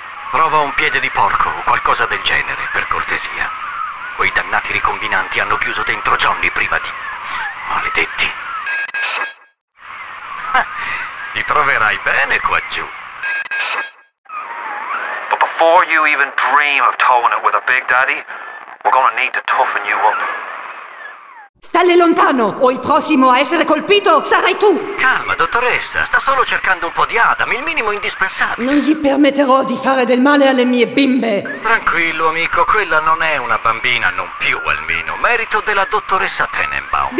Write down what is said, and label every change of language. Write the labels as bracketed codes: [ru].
[it] Prova un piede di porco o qualcosa del genere, per cortesia. Quei dannati ricombinanti hanno chiuso dentro Johnny prima di... maledetti. Ti troverai bene qua giù. [en] But before you even dream of towing it with a big daddy, we're gonna need to toughen you up. [it] Stalle lontano, o il prossimo a essere colpito sarai tu! Calma, dottoressa, sta solo cercando un po' di Adam, il minimo indispensabile. Non gli permetterò di fare del male alle mie bimbe! Tranquillo, amico, quella non è una bambina, non più almeno, merito della dottoressa Tenenbaum.